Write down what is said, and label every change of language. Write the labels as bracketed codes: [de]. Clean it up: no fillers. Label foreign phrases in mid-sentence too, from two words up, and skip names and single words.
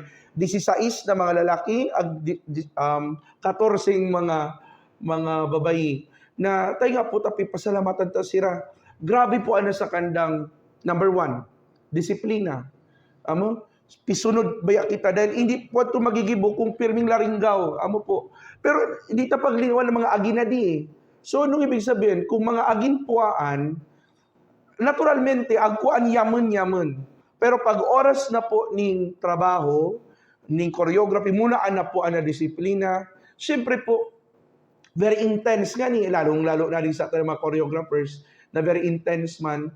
[bik] 16 na mga lalaki ag 14 mga babayi na tayo nga po tapi pasalamatan ta sira. Grabe po ano sa kandang number 1, disiplina. Amo, pisunod baya kita [tl] dahil hindi po ito [bik] magigibo kung pirming laringgaw. Amo po. Pero hindi ta paglingawan ng mga aginadi eh. [tl] So, anong ibig sabihin? [bik] Kung mga aginpuaan, naturalmente, agkuan yaman-yaman. Pero pag oras na po ning trabaho, ning choreography, muna na po ang disiplina, syempre po, [en] very intense [bik] nga ni, [tl] lalong-lalo na rin sa ating mga choreographers, [bik] na [en] very intense [bik] man.